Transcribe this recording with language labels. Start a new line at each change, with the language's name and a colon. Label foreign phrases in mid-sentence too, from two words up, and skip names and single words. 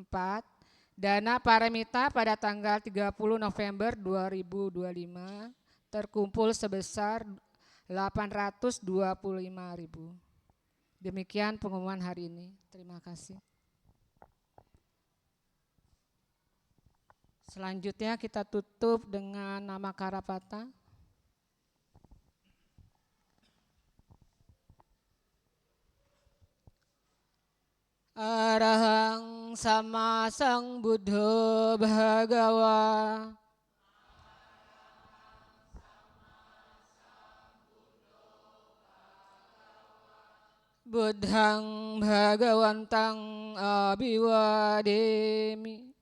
Indonesian: Dana paramita pada tanggal 30 November 2025 terkumpul sebesar 825.000. Demikian pengumuman hari ini. Terima kasih. Selanjutnya kita tutup dengan nama Karapata.
Pali: Arahang sama sang Buddha Bhagawa. Buddhang Bhagawantang Abhiwademi.